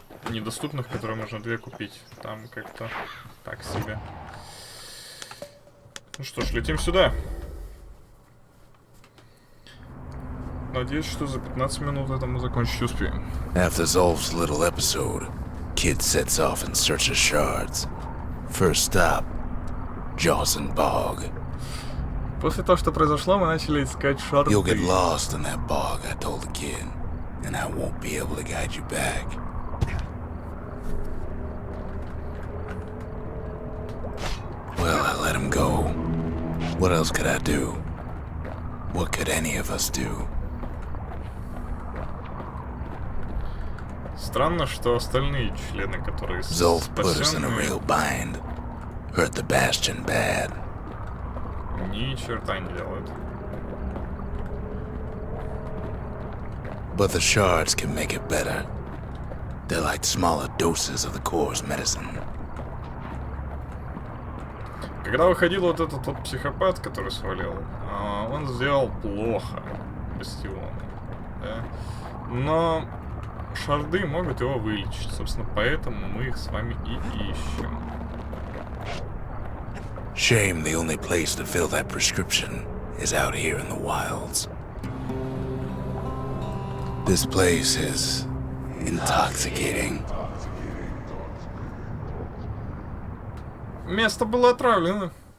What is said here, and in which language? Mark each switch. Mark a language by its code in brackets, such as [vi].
[ru] Недоступных, которые можно 2 купить. Там как-то так себе. Ну что ж, летим сюда. Надеюсь, что за 15 минут это мы закончить успеем. [en] After Zolf's little episode, Kid sets off in search of shards. First stop, Jawson Bog. [ru] После того, что произошло, мы начали искать шарды. [en] You'll get lost in that bog, I told the kid, and I won't be able to guide you back. Well, I let him go. What else could I do? What could any of us do? [ru] Странно, что остальные члены, которые [en] Zolf put us in a [ru] спасенные, [en] real bind. Hurt the Bastion bad. [ru] ни черта не делают. [en] But the shards can make it better. They're like smaller doses of the core's medicine. [ru] Когда выходил вот этот тот психопат, который свалил, он сделал плохо Бастиону, да? Но шарды могут его вылечить, собственно, поэтому мы их с вами и ищем. [en] Shame the only place to fill that prescription is out here in the wilds. This place is intoxicating. [ru] Место было отравлено.